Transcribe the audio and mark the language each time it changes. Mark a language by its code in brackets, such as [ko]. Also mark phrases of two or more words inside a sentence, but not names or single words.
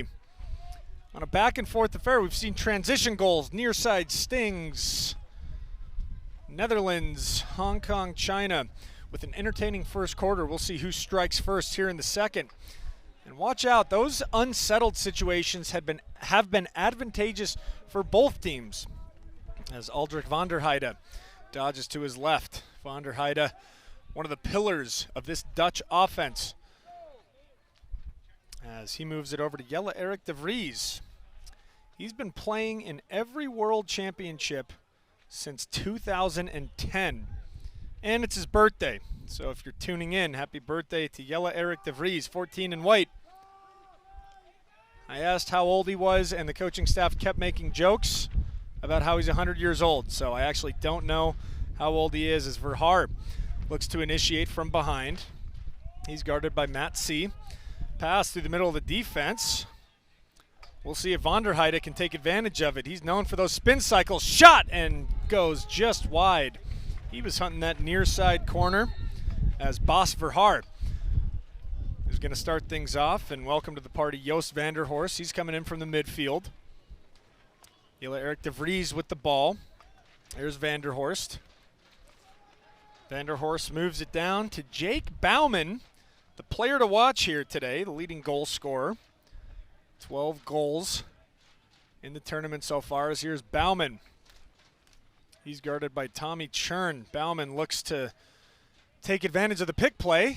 [en] On a back and forth affair, we've seen transition goals, near side stings. Netherlands, Hong Kong, China. With an entertaining first quarter, we'll see who strikes first here in the second. And watch out, those unsettled situations have been advantageous for both teams. As Aldrich van der Heide dodges to his left. Van der Heide, one of the pillars of this Dutch offense. As he moves it over to Jelle Erik de Vries. He's been playing in every World Championship since 2010. And it's his birthday. So if you're tuning in, happy birthday to Jelle Erik de Vries, 14 in white. I asked how old he was, and the coaching staff kept making jokes about how he's 100 years old. So I actually don't know how old he is, as Verhaar looks to initiate from behind. He's guarded by Matt C. Pass through the middle of the defense. We'll see if van der Heide can take advantage of it. He's known for those spin cycles. Shot and goes just wide. He was hunting that near side corner as Bas Verhaar is going to start things off. And welcome to the party, Joost van der Horst. He's coming in from the midfield. Jelle Erik de Vries with the ball. There's van der Horst. Van der Horst moves it down to Jake Bouwman, the player to watch here today, the leading goal scorer. 12 goals in the tournament so far. As here's Bouwman. He's guarded by Tommy Churn. Bouwman looks to take advantage of the pick play.